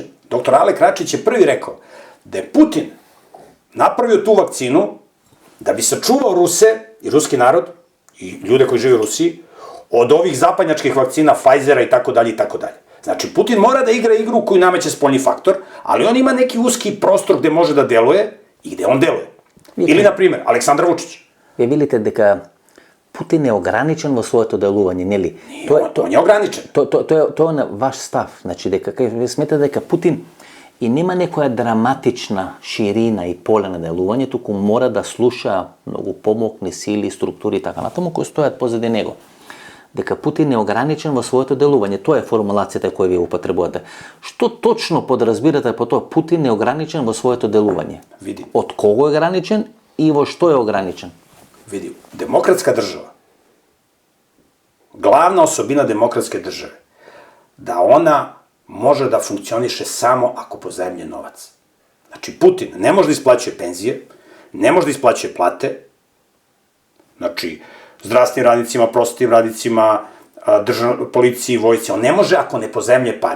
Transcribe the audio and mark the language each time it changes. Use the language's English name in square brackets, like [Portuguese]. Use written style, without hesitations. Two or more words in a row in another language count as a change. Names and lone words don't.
[Serbian] Doktor Alek Račić je prvi rekao da je Putin napravio tu vakcinu da bi sačuvao Ruse i ruski narod i ljude koji žive u Rusiji od ovih zapadnjačkih vakcina, Pfizera i tako dalje i tako dalje. Znači, Putin mora da igra igru koju nameće spoljni faktor, ali on ima neki uski prostor gde može da deluje i gde on deluje. Ili, na primjer, Aleksandar Vučić. Vi vidite [Macedonian] дека Путин е ограничен во своето делување, нели? [Serbian] On je ograničen. [Macedonian] Тоа е ваш став, значи дека ви сметате дека Путин и нема некоја драматична ширина и поле на делување, туку мора да слуша многу помокни сили, структури и така натаму кои стојат позади него. Дека Путин е ограничен во своето делување, тоа е формулацијата која ви употребувате. Што точно подразбирате по тоа Путин е ограничен во своето делување? [Serbian] Види. [Macedonian] Од кого е ограничен и во што е ограничен? [Serbian] Vidi, demokratska država, glavna osobina demokratske države, da ona može da funkcioniše samo ako pozajemlje novac. Znači, Putin ne može da isplaćuje penzije, ne može da isplaćuje plate, znači, zdravstvenim radnicima, prosvetnim radnicima, policiji, vojsci, on ne može ako ne pozajemlje pare.